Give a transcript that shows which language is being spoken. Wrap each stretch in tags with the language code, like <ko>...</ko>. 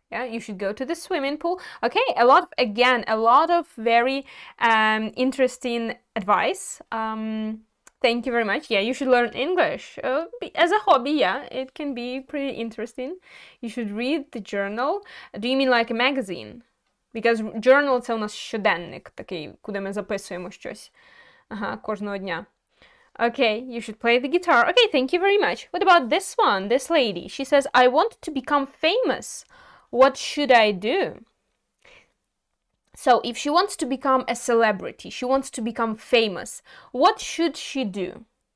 <en>Yeah, you should go to the swimming pool. Okay, a lot of very interesting advice. Thank you very much. Yeah, you should learn English. As a hobby, yeah, it can be pretty interesting. You should read the journal. Do you mean like a magazine? Because</en> <uk>journal – це у нас щоденник такий, куди ми записуємо щось. Кожного дня.</uk> <en>Okay, you should play the guitar. Okay, thank you very much. What about this one, this lady? She says, I want to become famous. What should I do? So, if she wants to become a celebrity, she wants to become famous, what should she do?</en>